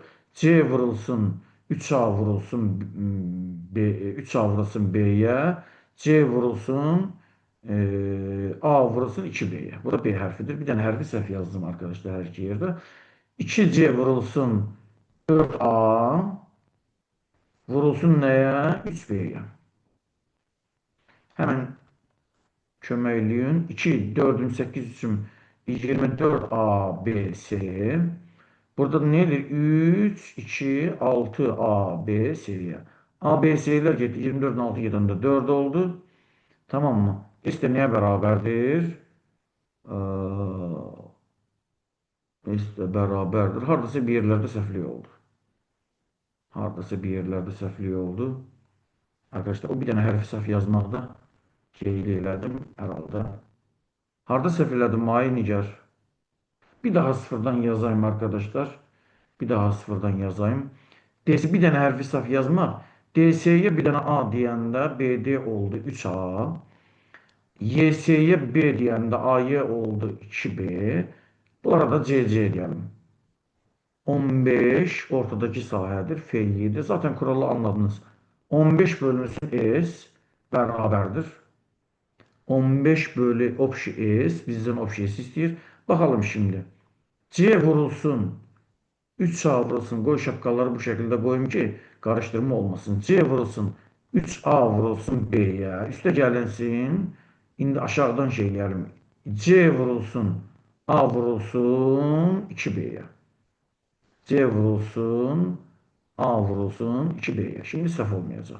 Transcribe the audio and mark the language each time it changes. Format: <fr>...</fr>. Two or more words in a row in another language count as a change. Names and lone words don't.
<az>C vurulsun 3A vurulsun B, 3A vurulsun B'ye. C vurulsun A vurulsun 2B'ye. Bu da B hərfidir. Bir dənə hərfi səhv yazdım arkadaşlar hər iki yerdə. 2C vurulsun 4A vurulsun nəyə? 3B'ye. Hemen köməkləyin. 2, 4'ün 8 üçün 24A, B, C.</az> <tr>Burada nedir? 3, 2, 6, A, B, C'ye.</tr> <az>A, B, C'ler getdi. 24'ün 6 gedəndə 4 oldu.</az> <tr>Tamam mı? S de neye beraberdir? S de beraberdir.</tr> <az>Hardasa</az> <tr>bir yerlerde</tr> <az>səhvlik oldu. Hardasa</az> <tr>bir yerlerde</tr> <az>səhvlik oldu. Arkadaşlar o bir dənə hərfi səhv yazmaqda qeyd elədim herhalde. Harda səhv elədim? Ay Nigar. Bir daha sıfırdan yazayım arkadaşlar. Bir daha sıfırdan yazayım. DS bir dənə hərfi səhv yazmaq. DS'ye bir dənə A deyəndə BD oldu 3A. YS'ye B deyəndə AY oldu 2B.</az> <tr>Bu arada CC diyelim. 15 ortadaki sahədir. F7. Zaten kuralı anladınız.</tr> <az>15 bölünsün S beraberdir. 15 bölü opşi S bizden opşi S istəyir.</az> <tr>Bakalım şimdi. C vurulsun 3A vurulsun. Qoy şapkaları bu şekilde koyayım ki karıştırma olmasın.</tr> <az>C vurulsun 3A vurulsun B'ye.</az> <tr>Üste gelinsin.</tr> <az>İndi aşağıdan şeylerim. C vurulsun A vurulsun 2B'ye. C vurulsun A vurulsun 2B'ye. Şimdi səhv olmayacaq.</az>